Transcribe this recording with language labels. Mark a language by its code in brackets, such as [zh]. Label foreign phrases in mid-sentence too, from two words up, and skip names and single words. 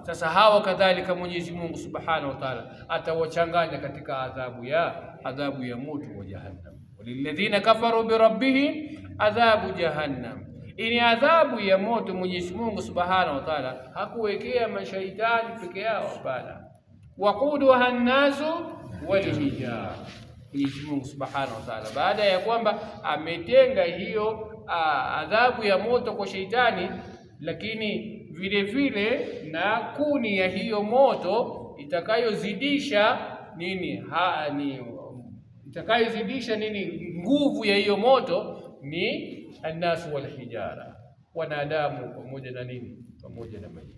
[sw] Sasa hawa kadhalika Mwenyezi Mungu [ar] سبحانه وتعالى [sw] atawachanganya katika adhabu ya moto wa Jahannam. [ar] وللذين كفروا بربهم عذاب جهنم. [sw] Ini adhabu ya moto Mwenyezi Mungu [ar] سبحانه وتعالى [sw] hakuwekea mashaitani peke yao, hapana. [ar] وقودها الناس والحجارة. [sw] Mwenyezi Mungu [ar] سبحانه وتعالى [sw] baada ya kwamba ametenga hiyo adhabu ya moto kwa sheitani, lakini vile vile na kuni ya hiyo moto itakayozidisha nini itakayozidisha nini nguvu ya hiyo moto ni [ar] الناس والحجارة, [sw] wanadamu pamoja na nini, pamoja na maji.